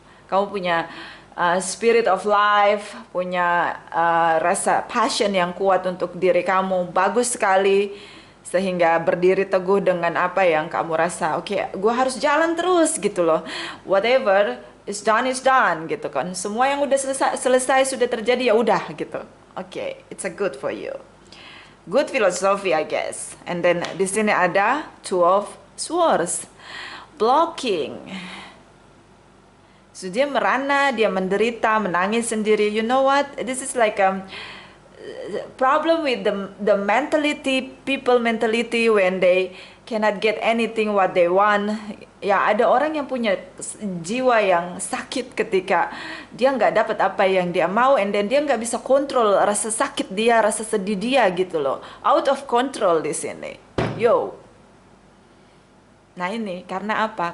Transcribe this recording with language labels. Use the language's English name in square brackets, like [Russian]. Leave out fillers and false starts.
[Indonesian] Kamu punya spirit of life, punya rasa passion yang kuat untuk diri kamu, bagus sekali, sehingga berdiri teguh dengan apa yang kamu rasa. Oke, gue harus jalan terus gitu loh. [English] Whatever is done [Indonesian] gitu kan. Semua yang udah selesai sudah terjadi, ya udah gitu. [English] Oke, it's a good for you. Good philosophy, I guess. And then [Indonesian] di sini ada [English] Two of Swords, blocking. [Indonesian] So dia merana, dia menderita, menangis sendiri. [English] You know what? This is like a problem with the mentality, people mentality when they cannot get anything what they want. [Indonesian] Ya, ada orang yang punya jiwa yang sakit ketika dia nggak dapat apa yang dia mau, and then dia nggak bisa kontrol rasa sakit dia, rasa sedih dia gitu loh. [English] Out of control [Indonesian] di sini. Yo. Nah ini karena apa?